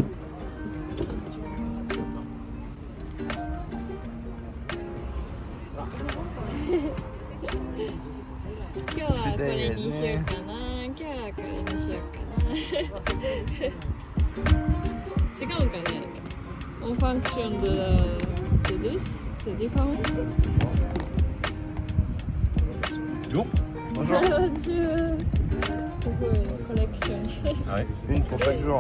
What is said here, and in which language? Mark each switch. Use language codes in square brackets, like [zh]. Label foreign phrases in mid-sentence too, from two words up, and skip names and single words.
[ja] 今日はこれにしようかな。今日はこれにしようかな。違うんかね。 [fr] On fonction de this, c'est différent. Bonjour. Bonjour. Bonjour. C'est beau, une collection. Ouais, une pour chaque jour.